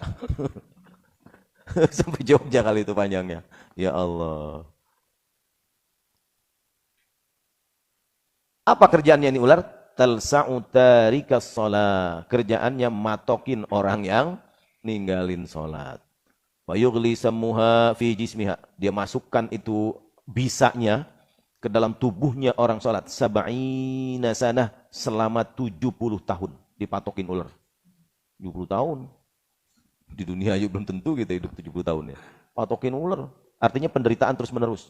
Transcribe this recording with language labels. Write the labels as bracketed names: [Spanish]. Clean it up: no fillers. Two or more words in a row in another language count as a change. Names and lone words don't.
[Indonesian] Sampai Jogja kali itu panjangnya. [Arabic] يا الله. [Indonesian] Apa kerjaannya ini ular? [Arabic] تلسع تارك الصلاة. [Indonesian] Kerjaannya matokin orang yang ninggalin sholat. [Arabic] ويغلي سمها في جسمها. [Indonesian] Dia masukkan itu bisanya ke dalam tubuhnya orang sholat. [Arabic] سبعين سنة, [Indonesian] selama 70 tahun. Dipatokin ular. 70 tahun. Di dunia aja belum tentu kita hidup 70 tahun ya. Patokin ular. Artinya penderitaan terus menerus.